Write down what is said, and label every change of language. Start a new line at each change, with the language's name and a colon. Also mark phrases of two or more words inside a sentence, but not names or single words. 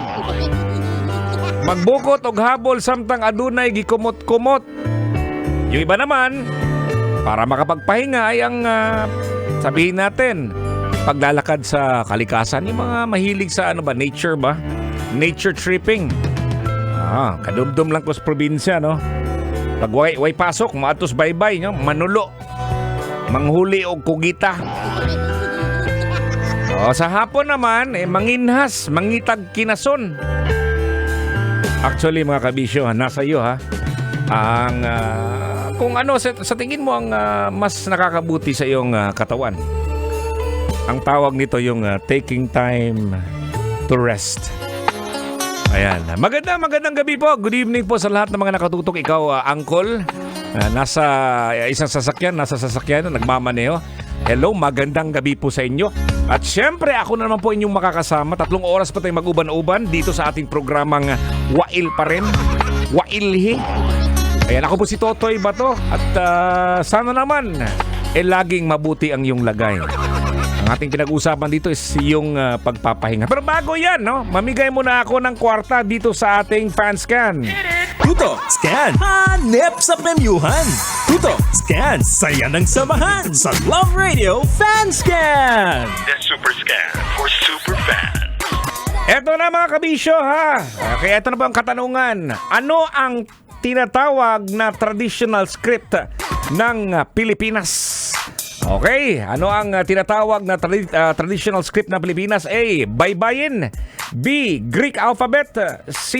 Cebuano: Magbukot og habol samtang adunay gikumot-kumot.
Filipino: Yung iba naman, para makapagpahinga ay ang sabihin natin, paglalakad sa kalikasan. Yung mga mahilig sa nature ba?
English: Nature tripping.
Cebuano: Kadumdum lang ko sa probinsya, no? Pag way pasok, maatos baybay, no? Manulo. Manghuli og kugita.
Filipino: Sa hapon naman,
Cebuano: manginhas, mangitag kinason.
English: Actually,
Filipino: mga kabisyo, nasa iyo, ha? Ang kung ano sa tingin mo ang mas nakakabuti sa iyong katawan. Ang tawag nito yung
English: taking time to rest.
Filipino: Ayan. Magandang gabi po.
English: Good evening
Filipino: po sa lahat ng mga nakatutok. Ikaw, Angkol, nasa isang sasakyan, nagmamaneho. Hello, magandang gabi po sa inyo. At syempre, ako na naman po inyong makakasama. 3 oras pa tayong mag-uban-uban dito sa ating programang Wail pa rin. Wailhi. Ayan, ako po si Totoy Bato. At sana naman, laging mabuti ang iyong lagay. Ang ating pinag-usapan dito is yung pagpapahinga. Pero bago yan, no? Mamigay muna ako ng kwarta dito sa ating fanscan. Tuto, scan, hanep sa premyuhan. Tuto, scan, saya ng samahan sa Love Radio Fanscan.
English: The Super Scan for Super Fans.
Filipino: Eto na mga kabisyo, ha? Kaya ito na po ang katanungan. Ano ang tinatawag na
English: traditional script
Filipino: ng Pilipinas? Okay, ano ang tinatawag na
English: traditional script
Filipino: ng Pilipinas? A. Baybayin, B. Greek alphabet, C.